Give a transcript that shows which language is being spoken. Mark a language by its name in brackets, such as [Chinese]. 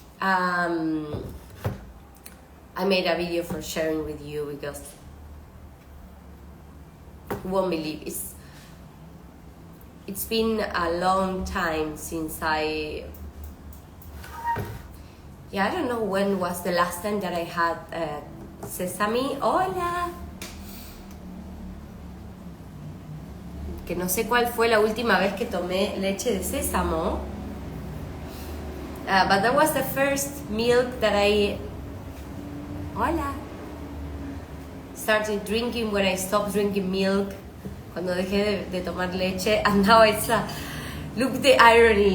[English] I made a video for sharing with you because you won't believe it's been a long time since I don't know when was the last time that I had sesame. [Spanish] Hola. Que no sé cuál fue la última vez que tomé leche de sésamo. [English] But that was the first milk that I started drinking when I stopped drinking milk. [Spanish] Cuando dejé de tomar leche, [English] and now it's look the irony.